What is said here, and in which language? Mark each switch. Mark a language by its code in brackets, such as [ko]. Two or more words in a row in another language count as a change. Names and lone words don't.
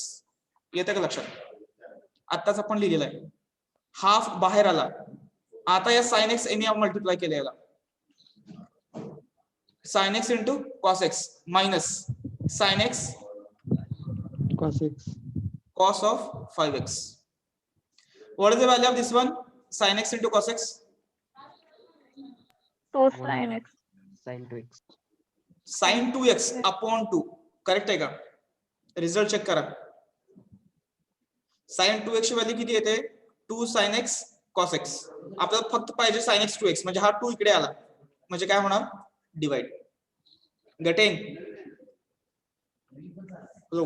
[mr] येते का लक्षात? आत्ताच आपण लिहिलेलं आहे. हाफ बाहेर आला. आता या [en] sine x [mr] एनी मल्टिप्लाय केलं याला. [en] sine x into cos x minus sine x cos of 5x. What is the value of this one? Sin x into cos x? 2 sin x. sin 2x Sin 2x upon 2. [mr] करेक्ट आहे का? [en] रिझल्ट चेक करा. sin 2x ची व्हॅल्यू किती येते? 2 sin x cos x. [mr] आपल्याला फक्त पाहिजे sin x 2x, म्हणजे हा 2 इकडे आला म्हणजे काय होणार? [en] divide. Getting? Hello.